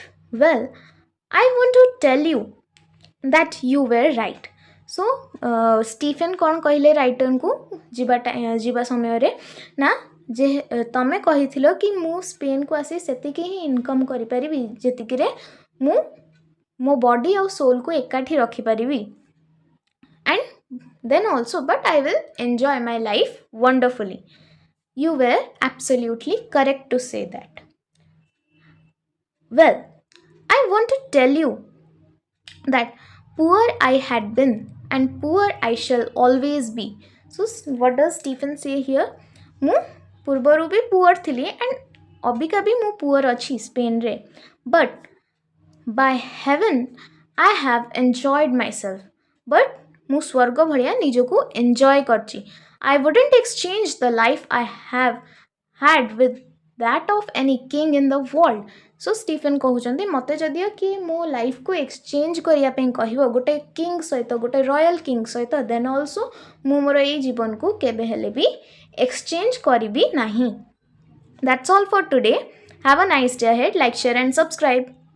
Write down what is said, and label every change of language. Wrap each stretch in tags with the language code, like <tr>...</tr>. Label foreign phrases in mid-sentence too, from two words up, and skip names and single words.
<en>Well, I want to tell you that you were right.</en> <or>So, Stephen କ'ଣ କହିଲେ ରାଇଟରଙ୍କୁ ଯିବା ସମୟରେ ନା ଯେ ତମେ କହିଥିଲ କି ମୁଁ ସ୍ପେନ୍କୁ ଆସି ସେତିକି ହିଁ ଇନକମ୍ କରିପାରିବି ଯେତିକିରେ ମୁଁ ମୋ ବଡି ଆଉ ସୋଲ୍କୁ ଏକାଠି ରଖିପାରିବି</or> <en>and then also, but I will enjoy my life wonderfully. You were absolutely correct to say that. Well, I want to tell you that poor I had been and poor I shall always be. So, what does Stephen say here?</en> <or>ମୁଁ ପୂର୍ବରୁ ବି poor ଥିଲି and ଅବିକା ବି ମୁଁ poor ଅଛି ସ୍ପେନରେ,</or> <en>but by heaven I have enjoyed myself.</en> <or>But ମୁଁ ସ୍ୱର୍ଗ ଭଳିଆ ନିଜକୁ enjoy କରିଛି.</or> <en>I wouldn't exchange the life I have had with that of any king in the world.</en> <or>So Stephen କହୁଛନ୍ତି ମୋତେ ଯଦିଓ କି ମୋ ଲାଇଫକୁ ଏକ୍ସଚେଞ୍ଜ କରିବା ପାଇଁ କହିବ ଗୋଟେ କିଙ୍ଗ ସହିତ, ଗୋଟେ</or> <en>royal king</en> <or>ସହିତ,</or> <en>then also</en> <or>ମୁଁ ମୋର ଏଇ ଜୀବନକୁ କେବେ ହେଲେ ବି ଏକ୍ସଚେଞ୍ଜ କରିବି ନାହିଁ.</or> <en>That's all for today. Have a nice day ahead. Like, share and subscribe.</en>